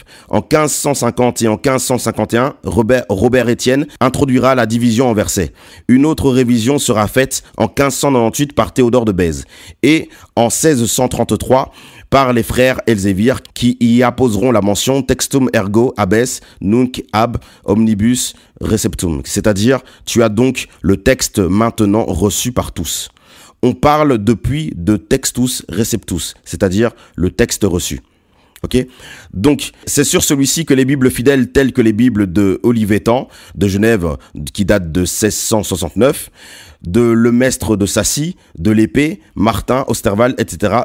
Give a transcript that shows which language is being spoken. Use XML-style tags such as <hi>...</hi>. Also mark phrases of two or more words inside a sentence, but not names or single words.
<fr>En 1550 et en 1551, Robert Estienne introduira la division en versets. Une autre révision sera faite en 1598 par Théodore de Bèze. Et en 1633, par les frères Elzévier qui y apposeront la mention</fr> <la>textum ergo abes nunc ab omnibus receptum,</la> <fr>c'est-à-dire tu as donc le texte maintenant reçu par tous. On parle depuis de</fr> <la>textus receptus,</la> <fr>c'est-à-dire le texte reçu. Ok, donc c'est sur celui-ci que les Bibles fidèles telles que les Bibles de Olivetan de Genève qui datent de 1669, de Lemestre de Sassy, de l'Épée, Martin, Osterwald, etc.</fr>